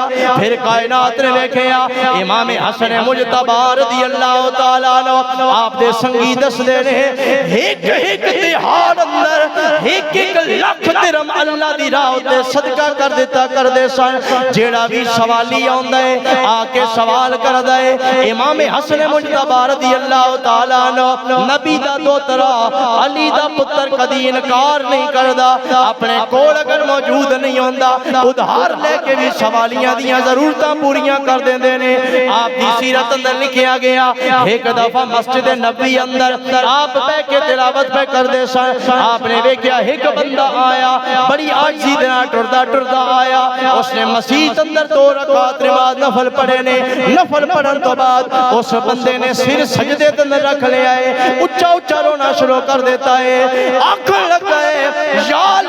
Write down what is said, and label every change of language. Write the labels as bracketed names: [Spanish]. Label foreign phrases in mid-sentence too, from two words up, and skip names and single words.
[Punjabi] پھر کائنات نے دیکھیا امام حسن مجتبی [Arabic] رضی اللہ تعالیٰ عنہ [Punjabi] آپ دے سنگی دس دے نے، ایک ایک تہاڑ اندر ایک ایک لاکھ درہم اللہ دی راہ تے صدقہ کر دیتا کر دے سن، جیڑا بھی سوالی آن آندا ہے آ کے سوال کردا ہے امام حسن مجتبی [Arabic] رضی اللہ تعالی عنہ [Punjabi] نبی دا دوترا علی دا پتر کدی انکار نہیں کردا اپنے کول اگر موجود نہیں ہوندا ادھار لے کے بھی سوالیاں دیاں ضرورتاں پوریاں کر دیندے نے آپ دی سیرت اندر لکھیا گیا ایک دفعہ مسجد نبوی اندر آپ بیٹھ کے تلاوت پہ کر دے سن آپ نے دیکھا ایک بندہ آیا بڑی عاجزی دے نال ٹردا ٹردا آیا اس نے مسجد اندر 2 رکعت نماز نفل پڑھے نے نفل پڑھن تو بعد اس بندے نے سر سجدے تے اندر رکھ لیا ہے اونچا اونچا رونا شروع کر دیتا ہے آکھن لگا ہے یا